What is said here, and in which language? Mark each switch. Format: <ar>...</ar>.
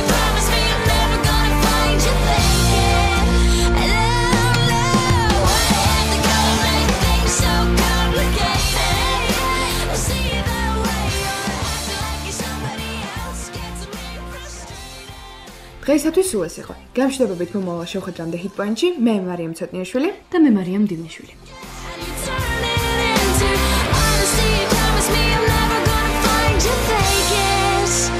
<en>Promise me I'm never gonna find you faking. No, no, why you have to go and make things so complicated? I see the way you're acting like you're somebody else, gets me frustrated.</en> <ka>დღეისათვის სულ ეს იყო. გამშვიდობებით მომავალ შევხვედრამდე Hit Point-ში. მე მარიამ ცოტნიაშვილი და მე მარიამ დილიშვილი.</ka> <en>And you turn it into honesty. Promise me I'm never gonna find you faking.</en>